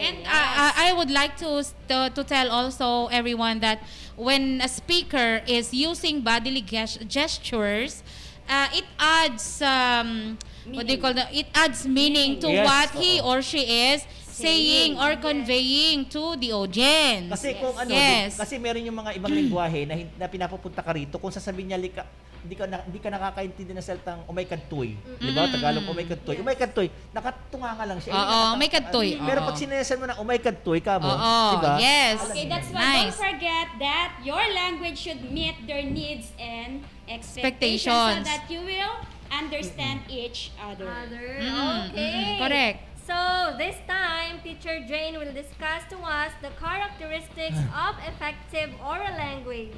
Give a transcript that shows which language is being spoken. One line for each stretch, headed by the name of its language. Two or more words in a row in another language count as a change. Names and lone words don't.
English: And I would like to tell also everyone that when a speaker is using bodily gestures, it adds it adds meaning to what he or she is saying or conveying to the audience.
Filipino: Kasi kung kasi meron yung mga ibang lengguwahe na pinapupunta ka rito, kung sasabihin niya hindi ka nakakaintindi ng salitang
Iloko: umay kadtoy.
Filipino: Di ba? Tagalog
Iloko: umay kadtoy. Umay kadtoy,
Filipino: nakatunga nga lang siya.
Iloko: Umay kadtoy.
Filipino: Pero pag sinasabi mo na
Iloko: umay kadtoy
Filipino: ka mo, di ba?
English: Yes. Okay, that's why don't forget that your language should meet their needs and expectations so that you will understand each other. Okay. Correct. So, this time, Teacher Jane will discuss to us the characteristics of effective oral language.